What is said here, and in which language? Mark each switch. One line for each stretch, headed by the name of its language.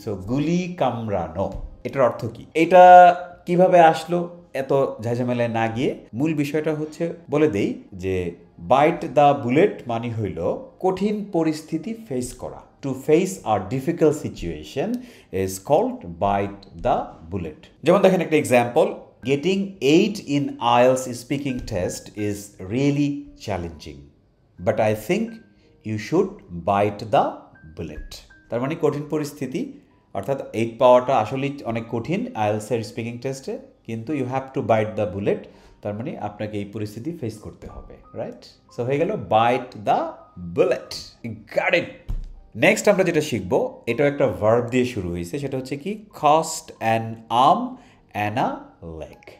Bangla: So গুলি কামড়ানো, এটার অর্থ কি? এটা কিভাবে আসলো এত ঝাঁঝামেলায় না গিয়ে মূল বিষয়টা হচ্ছে বলে দেই যে
English: bite the bullet
Bangla: মানে হইল কঠিন পরিস্থিতি ফেস করা।
English: To face a difficult situation is called bite the bullet.
Bangla: যেমন দেখেন একটা example,
English: Getting 8 in IELTS speaking test is really challenging, but I think you should bite the bullet.
Bangla: তার মানে কঠিন পরিস্থিতি, অর্থাৎ 8 পাওয়াটা আসলেই অনেক কঠিন আইএলটিএস এর স্পিকিং টেস্টে, কিন্তু
English: you have to bite the bullet,
Bangla: তার মানে আপনাকে এই পরিস্থিতি ফেস করতে হবে, রাইট? সো হয়ে গেল
English: Bite the bullet. Got it.
Bangla: Next আমরা যেটা শিখবো, এটাও একটা ভার্ব দিয়ে শুরু হয়েছে, সেটা হচ্ছে কি,
English: Cost an arm and a leg.